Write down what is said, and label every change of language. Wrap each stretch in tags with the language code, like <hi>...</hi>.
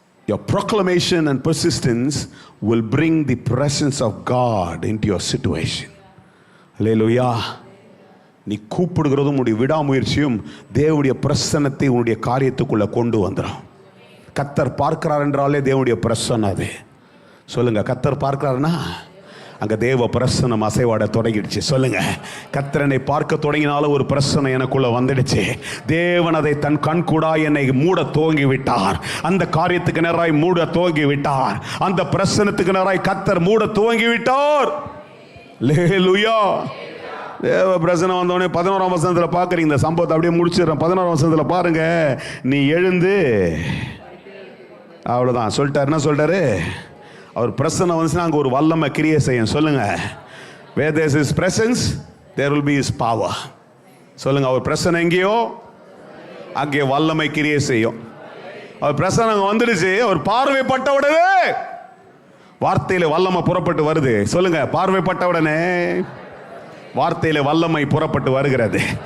<en>Your proclamation and persistence will bring the presence of God into your situation. Hallelujah.</en> <ta>நீ கூப்பிடுகிறதும் உன்னுடைய விடாமுயற்சியும் தேவனுடைய பிரசன்னத்தை உன்னுடைய காரியத்துக்குள்ள கொண்டு வந்துடும். கர்த்தர் பார்க்கிறார் என்றாலே தேவனுடைய பிரசன்னம் அது. சொல்லுங்க, கர்த்தர் பார்க்கிறார்னா அங்க தேவ பிரசன்னம் அசைவாட தொடங்கிடுச்சு. சொல்லுங்க, கர்த்தரனை பார்க்க தொடங்கினாலும் ஒரு பிரசன்னம் எனக்குள்ள வந்துடுச்சு. தேவன் அதை தன் கண்கூடா என்னை மூட துவங்கி விட்டார். அந்த காரியத்துக்கு நேராய் மூட துவங்கி விட்டார். அந்த பிரசன்னத்துக்கு நேராய் கர்த்தர் மூட துவங்கி விட்டார். அல்லேலூயா. தேவ பிரசன்னம் வந்தோடனே 11ஆம் வசனத்தில் பார்க்குறீங்க. இந்த சம்பவத்தை அப்படியே முடிச்சிடறேன். 11ஆம் வசனத்தில் பாருங்க, நீ எழுந்து, அவ்வளோதான் சொல்லிட்டார். என்ன சொல்லிட்டாரு? அவர் பிரசன்னம் வந்துச்சுன்னா அங்கே ஒரு வல்லமை கிரியை செய்யும். சொல்லுங்க,</ta> <en>where there is his presence there will be his power.</en> <ta>சொல்லுங்க, அவர் பிரசன்னம் எங்கேயோ அங்கே வல்லமை கிரியை செய்யும். அவர் பிரசன்னம் வந்துடுச்சு. அவர் பார்வைப்பட்ட உடனே வார்த்தையில வல்லமை புறப்பட்டு வருது. சொல்லுங்க, பார்வைப்பட்ட உடனே வார்த்தையில வல்லமை புறப்பட்டு வருகிறது.</ta>